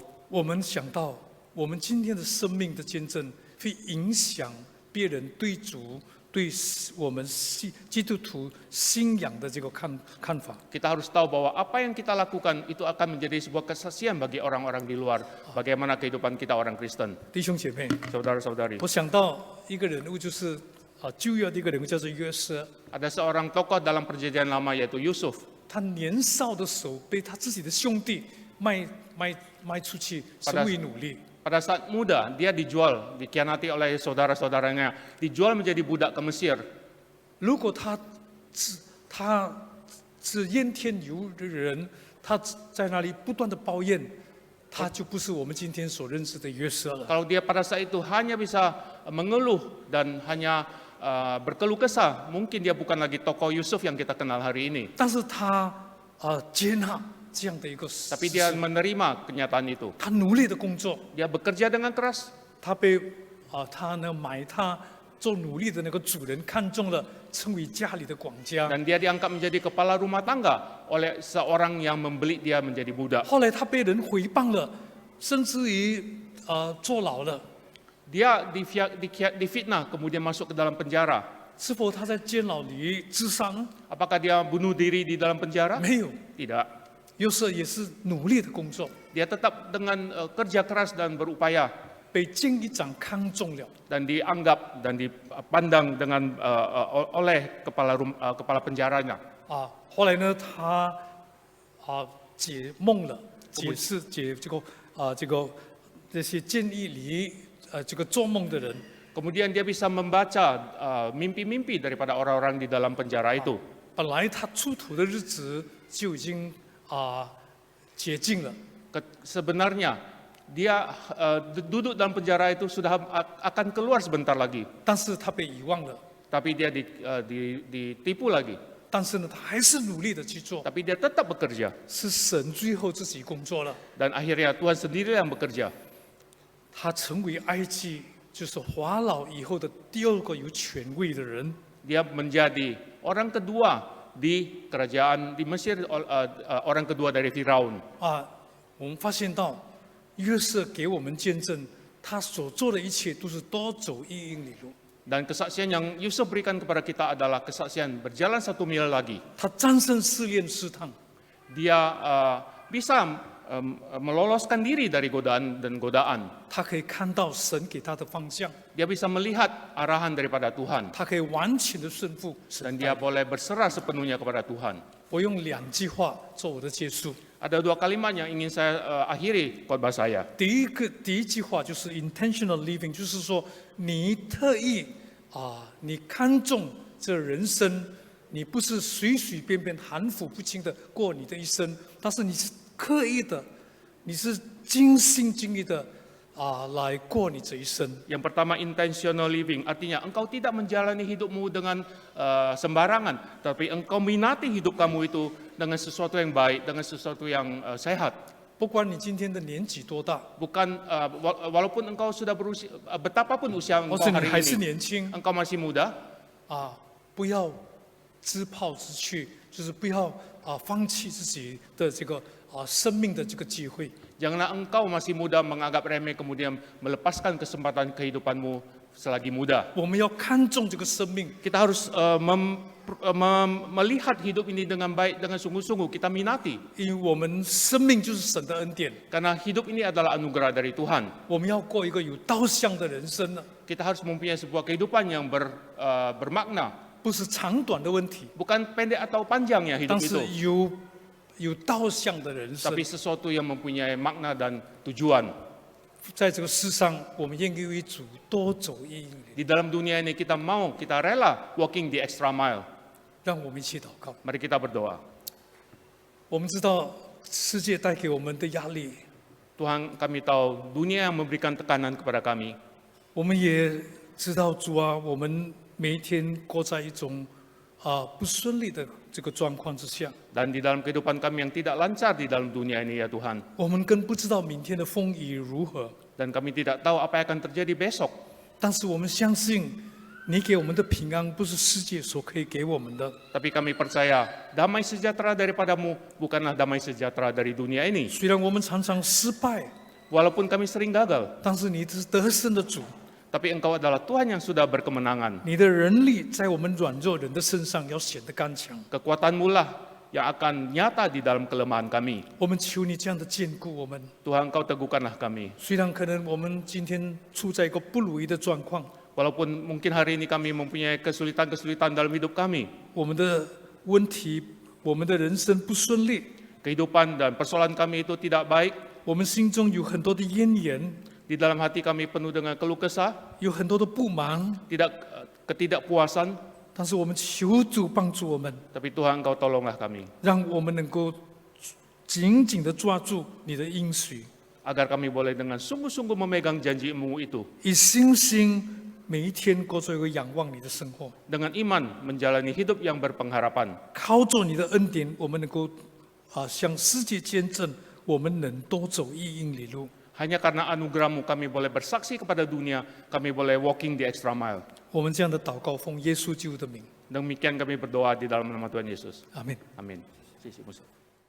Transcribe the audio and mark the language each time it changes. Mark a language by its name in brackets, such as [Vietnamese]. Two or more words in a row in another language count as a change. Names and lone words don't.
[Chinese] 我们想到我们今天的生命的见证会影响别人对主、对我们基督徒信仰的这个看法。 [Indonesian] kita harus tahu bahwa apa yang kita lakukan itu akan menjadi sebuah kesaksian bagi orang-orang di luar, bagaimana kehidupan kita orang Kristen. [Chinese] 弟兄姐妹， [Indonesian] Saudara-saudari, [Chinese] 我想到一个人物，就是旧约的一个人物，叫做约瑟。 [Indonesian] ada seorang tokoh dalam perjanjian lama yaitu Yusuf. [Chinese] 他年少的时候被他自己的兄弟卖出去，成为奴隶。 [Indonesian] Pada saat muda, dia dijual, dikhianati oleh saudara-saudaranya, dijual menjadi budak ke Mesir. [Chinese] 如果他是怨天尤人，他在那里不断的抱怨，他就不是我们今天所认识的约瑟了。 [Indonesian] Kalau dia pada saat itu hanya bisa mengeluh dan hanya berkeluh kesah, mungkin dia bukan lagi tokoh Yusuf yang kita kenal hari ini. [Chinese] 但是他接纳这样的一个事 [Indonesian] Tapi dia menerima kenyataan itu. [Chinese] 他努力的工作， [Indonesian] Dia bekerja dengan keras. [Chinese] 他被他呢买他做奴隶的那个主人看中了，成为家里的管家。 [Indonesian] Dan dia diangkat menjadi kepala rumah tangga oleh seorang yang membeli dia menjadi budak. [Chinese] 后来他被人诽谤了，甚至于坐牢了。 [Indonesian] Dia difitnah, kemudian masuk ke dalam penjara. [Chinese] 是否他在监牢里自伤？ [Indonesian] Apakah dia bunuh diri di dalam penjara? [Chinese] 没有， [Indonesian] Tidak. [Chinese] 约瑟也是努力的工作， [Indonesian] Dia tetap dengan kerja keras dan berupaya [Chinese] 被监狱长看中了。 [Indonesian] dan dianggap dan dipandang dengan oleh kepala penjaranya. [Chinese] 后来呢，他解梦了，解这些监狱里这个做梦的人。 [Indonesian] Kemudian dia bisa membaca mimpi-mimpi daripada orang-orang di dalam penjara itu. [Chinese] 本来他出土的日子就已经解禁了， [Indonesian] Sebenarnya dia duduk dalam penjara itu sudah akan keluar sebentar lagi, [Chinese] 但是他被遗忘了。 [Indonesian] tapi dia ditipu lagi. [Chinese] 但是呢，他还是努力的去做， [Indonesian] Tapi dia tetap bekerja [Chinese] 是神最后自己工作了。 [Indonesian] dan akhirnya Tuhan sendiri yang bekerja. [Chinese] 他成为埃及就是法老以后的第2个有权位的人。 [Indonesian] Dia menjadi orang kedua di kerajaan di Mesir, orang kedua dari Firaun. [Chinese] 我们发现到约瑟给我们见证，他所做的一切都是多走1英里路。 [Indonesian] Dan kesaksian yang Yusuf berikan kepada kita adalah kesaksian berjalan 1 mil lagi. [Chinese] 他战胜试炼试探， [Indonesian] Dia bisa meloloskan diri dari godaan dan godaan. [Chinese] 他可以看到神给他的方向， [Indonesian] Dia bisa melihat arahan daripada Tuhan [Chinese] 他可以完全的顺服神 [Indonesian] dan [Chinese] 的 [Indonesian] dia [Chinese] 带领。 [Indonesian] boleh berserah sepenuhnya kepada Tuhan. [Chinese] 我用2句话做我的结束。 [Indonesian] Ada 2 kalimat yang ingin saya akhiri khotbah saya. [Chinese] 第一句话就是 [English] intentional living， [Chinese] 就是说你特意你看重这人生，你不是随随便便含糊不清的过你的一生，但是你是刻意的，你是尽心尽力的来过你这一生。 [Indonesian] Yang pertama [English] intentional living, [Indonesian] artinya engkau tidak menjalani hidupmu dengan sembarangan, tapi engkau minati hidup kamu itu dengan sesuatu yang baik, dengan sesuatu yang sehat. [Chinese] 不管你今天的年纪多大， [Indonesian] Bukan walaupun engkau sudah berusia, betapapun usia [Chinese] 或 [Indonesian] engkau [Chinese] 是你 [Indonesian] hari [Chinese] 还是 [Indonesian] ini, [Chinese] 年轻 [Indonesian] engkau masih muda, [Chinese] 不要自暴自弃，就是不要放弃自己的这个生命的这个机会。 [Indonesian] janganlah engkau masih muda menganggap remeh kemudian melepaskan kesempatan kehidupanmu selagi muda. [Chinese] 我们要看重这个生命， [Indonesian] Kita harus melihat hidup ini dengan baik, dengan sungguh-sungguh kita minati. [Chinese] 因为我们生命就是神的恩典， [Indonesian] Karena hidup ini adalah anugerah dari Tuhan. [Chinese] 我们要过一个有导向的人生呢， [Indonesian] Kita harus mempunyai sebuah kehidupan yang bermakna. [Chinese] 不是长短的问题， [Indonesian] Bukan pendek atau panjangnya [Chinese] 但 [Indonesian] hidup [Chinese] 是 [Indonesian] itu, [Chinese] 有导向的人生 [Indonesian] tapi。sesuatu yang mempunyai makna dan tujuan. [Chinese] 在这个世上，我们愿意为主多走一英里。 [Indonesian] Di dalam dunia ini kita rela [English] walking the extra mile. [Chinese] 让我们一起祷告。 [Indonesian] Mari kita berdoa. [Chinese] 我们知道世界带给我们的压力， [Indonesian] Tuhan, kami tahu dunia yang memberikan tekanan kepada kami. [Chinese] 我们也知道主啊，我们每一天过在一种不顺利的这个状况之下， [Indonesian] Dan di dalam kehidupan kami yang tidak lancar di dalam dunia ini ya Tuhan. [Chinese] 我们更不知道明天的风雨如何。 [Indonesian] Dan kami tidak tahu apa yang akan terjadi besok. [Chinese] 但是我们相信，你给我们的平安不是世界所可以给我们的。 [Indonesian] Tapi kami percaya damai sejahtera daripadamu bukanlah damai sejahtera dari dunia ini. [Chinese] 虽然我们常常失败， [Indonesian] Walaupun kami sering gagal, [Chinese] 但是你是得胜的主， [Indonesian] tapi Engkau adalah Tuhan yang sudah berkemenangan. [Chinese] 你的人力在我们软弱人的身上要显得刚强。 [Indonesian] Kekuatan-Mu lah yang akan nyata di dalam kelemahan kami. [Chinese] 我们求你这样的坚固我们。 [Indonesian] Tuhan, Engkau teguhkanlah kami. [Chinese] 虽然可能我们今天处在一个不如意的状况， [Indonesian] Walaupun mungkin hari ini kami mempunyai kesulitan-kesulitan dalam hidup kami, [Chinese] 我们的问题，我们的人生不顺利， [Indonesian] kehidupan dan persoalan kami itu tidak baik, [Chinese] 我们心中有很多的怨言， [Indonesian] di dalam hati kami penuh dengan keluh kesah, [Chinese] 有很多的不满， [Indonesian] ketidakpuasan, [Chinese] 但是我们求主帮助我们， [Indonesian] tapi Tuhan Engkau tolonglah kami, [Chinese] 让我们能够紧紧的抓住你的应许， [Indonesian] agar kami boleh dengan sungguh-sungguh memegang janji-Mu itu, [Chinese] 以信心每一天过做一个仰望你的生活， [Indonesian] dengan iman menjalani hidup yang berpengharapan. [Chinese] 靠着你的恩典，我们能够向世界见证，我们能多走一英里路。 [Indonesian] Hanya karena anugerah-Mu kami boleh bersaksi kepada dunia, kami boleh [English] walking the extra mile. [Chinese] 我们这样的祷告，奉耶稣基督的名， [Indonesian] Demikian kami berdoa di dalam nama Tuhan Yesus. [Chinese] 阿门。 [Indonesian] Amin. Sisi musuh.